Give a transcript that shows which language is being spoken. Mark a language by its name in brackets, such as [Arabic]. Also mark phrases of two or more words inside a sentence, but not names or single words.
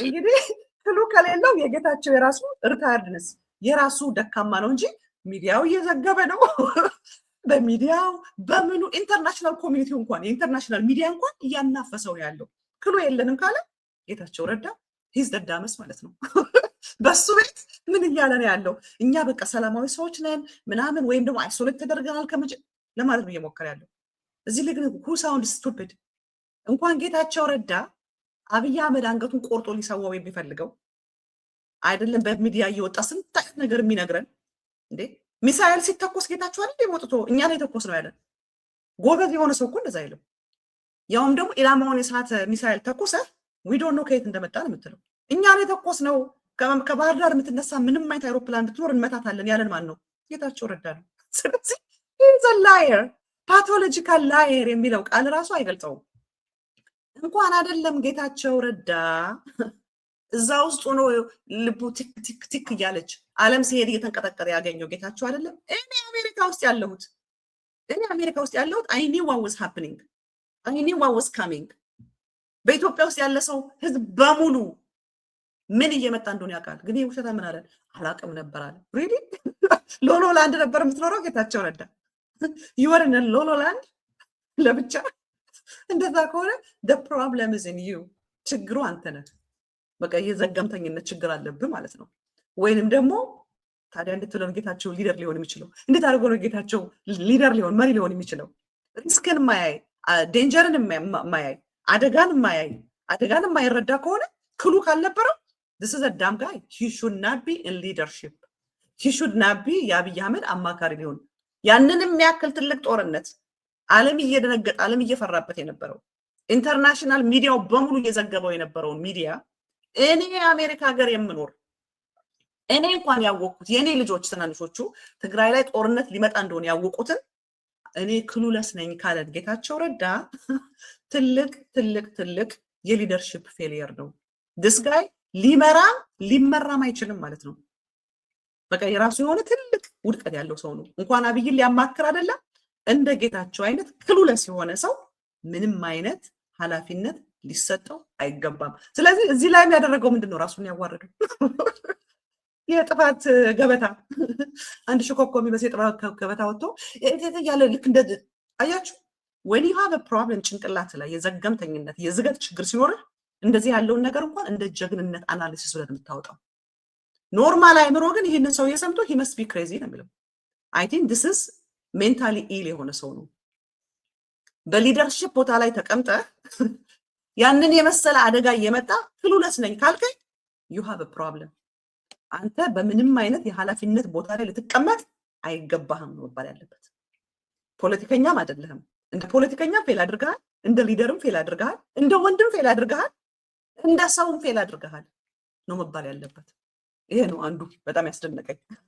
[Amharic] እንግዲህ ክሉ ከሌለው የጌታቸው የራሱ ሪታርድነስ የራሱ ደካማ ነው እንጂ ሚዲያው እየዘገበ ነው። በሚዲያው በምኑ [English] international community [Amharic] እንኳን የኢንተርናሽናል ሚዲያ እንኳን እያናፈሰው ያለው ክሉ የለንም ካለ ጌታቸው ረዳ [English] he's the dumbest [Amharic] ማለት ነው። በሱ ቤት ምን እያለ ነው ያለው? እኛ በቃ ሰላማዊ ሰዎች ነን ምናምን ወይም ደግሞ አይሶሌት ተደርገናል ለማለት ነው እየሞከረ ያለው። እዚህ ላይ ግን [English] who sound stupid [Amharic] እንኳን ጌታቸው ረዳ አብይ አህመድ አንገቱን ቆርጦ ሊሰዋው የሚፈልገው አይደለም በሚዲያ እየወጣ ስንት አይነት ነገር የሚነግረን እንዴ። ሚሳኤል ሲተኮስ ጌታቸው አይደል ወጥቶ እኛ ላይ ተኮስ ነው ያለን። ጎበዝ የሆነ ሰው እኮ እንደዛ አይልም። ያውም ደግሞ ኢላማውን የሳተ ሚሳኤል ተኮሰ [English] we don't know [Amharic] ከየት እንደመጣ ነው የምትለው። እኛ ላይ ተኮስ ነው ከባህር ዳር የምትነሳ ምንም አይነት አይሮፕላን ብትኖር እንመታታለን ያለን ማን ነው? ጌታቸው ረዳ ነው። ስለዚህ [English] he's a liar pathological liar [Amharic] የሚለው ቃል ራሱ አይገልጸውም። እንኳን አይደለም ጌታቸው ረዳ እዛ ውስጥ ሆኖ ልቡ ቲክ ቲክ ቲክ እያለች አለም ሲሄድ እየተንቀጠቀጠ ያገኘው ጌታቸው አይደለም። እኔ አሜሪካ ውስጥ ያለሁት [English] I knew what was happening I knew what was coming። [Amharic] በኢትዮጵያ ውስጥ ያለ ሰው ህዝብ በሙሉ ምን እየመጣ እንደሆነ ያውቃል። ግን ውሸታ ምን አለ? አላውቅም ነበር አለ። [English] really lalaland [Amharic] ነበር የምትኖረው ጌታቸው ረዳ ይወርነ ሎሎላንድ ለብቻ። እንደዛ ከሆነ [English] the problem is in you [Amharic] ችግሩ አንተ ነህ። በቃ የዘገምተኝነት ችግር አለብህ ማለት ነው። ወይንም ደግሞ ታዲያ እንድትለው ጌታቸው ሊደር ሊሆን የሚችለው እንዴት አድርጎ ነው ጌታቸው ሊደር ሊሆን መሪ ሊሆን የሚችለው? ሪስክን ማያይ ዴንጀርን ማያይ አደጋን ማያይ አደጋን የማይረዳ ከሆነ ክሉ ካልነበረው [English] this is a dumb guy. He should not be in leadership. He should not be [Amharic] የአብይ አህመድ አማካሪ ሊሆን ያንንም ያክል ትልቅ ጦርነት ዓለም እየደነገጠ ዓለም እየፈራበት የነበረው ኢንተርናሽናል ሚዲያው በሙሉ እየዘገበው የነበረውን ሚዲያ እኔ አሜሪካ ሀገር የምኖር እኔ እንኳን ያወቁት የኔ ልጆች ትናንሾቹ ትግራይ ላይ ጦርነት ሊመጣ እንደሆነ ያወቁትን እኔ ክሉለስ ነኝ ካለ ጌታቸው ረዳ ትልቅ የሊደርሺፕ ፌሊየር ነው። [English] this guy [Amharic] ሊመራም አይችልም ማለት ነው። በቃ የራሱ የሆነ ትልቅ ውድቀት ያለው ሰው ነው። እንኳን አብይን ሊያማክር አይደለም እንደ ጌታቸው አይነት ክሉለስ የሆነ ሰው ምንም አይነት ኃላፊነት ሊሰጠው አይገባም። ስለዚህ እዚህ ላይ ያደረገው ምንድነው? ራሱን ያዋረደው የጥፋት ገበታ አንድ ሽኮኮ የሚመስል የጥፋት ገበታ ወጥቶ ያለ ልክ እንደ አያችሁ [English] when you have a problem [Amharic] ጭንቅላት ላይ የዘገምተኝነት የዝገት ችግር ሲኖር እንደዚህ ያለውን ነገር እንኳን እንደ ጀግንነት አናሊሲስ ብለን የምታወጣው ኖርማል አይምሮ ግን ይሄንን ሰው የሰምቶ [English] he must be crazy [Amharic] ነው የሚለው። [English] I think this is mentally ill [Amharic] የሆነ ሰው ነው። በሊደርሺፕ ቦታ ላይ ተቀምጠ ያንን የመሰለ አደጋ እየመጣ ክሉለስ ነኝ ካልከኝ [English] you have a problem። [Amharic] አንተ በምንም አይነት የኃላፊነት ቦታ ላይ ልትቀመጥ አይገባህም ነው መባል ያለበት። ፖለቲከኛም አይደለህም። እንደ ፖለቲከኛ ፌል አድርገሃል፣ እንደ ሊደርም ፌል አድርገሃል፣ እንደ ወንድም ፌል አድርገሃል፣ እንደ ሰውም ፌል አድርገሃል ነው መባል ያለበት። ይሄ ነው አንዱ በጣም ያስደነቀኝ።